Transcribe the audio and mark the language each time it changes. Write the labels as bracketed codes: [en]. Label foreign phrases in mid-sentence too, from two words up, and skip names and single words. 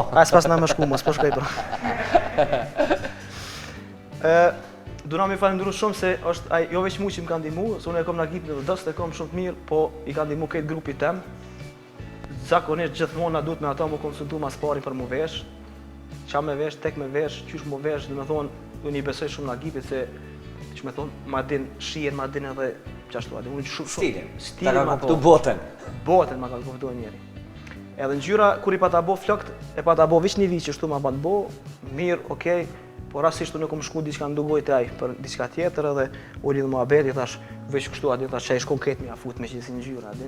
[sq] A s'pas na më shku, mos po shkoj pra. Duna me falendru shumë se është jo veç mu që më ka ndihmu, se unë e kom Nagipin dhe dëst e kom shumë të mirë, po i ka ndihmu këtë grupi tem. Zakonisht gjithmonë na duhet me ata më konsultu mas pari për mu vesh. Qa me vesh, tek me vesh, qysh mu vesh, dhe me thonë, unë i besoj shumë Nagipit se që me thonë, ma din shien, ma din edhe qashtu, unë shumë Stilin. Stilin Ta ka kuptu botën. Botën ma ka kuptu njeri. Edhe ngjyra, kur i pa ta bo flokt, e pa ta bo vish një vi që shtu ma pa të bo, mirë, okej, po rastisht unë kom shku diçka ndugoj të aj për diçka tjetër edhe u lidh muhabeti, thash, veç kështu, adin, thash, që ish konkret me afut me që si ngjyra, adin.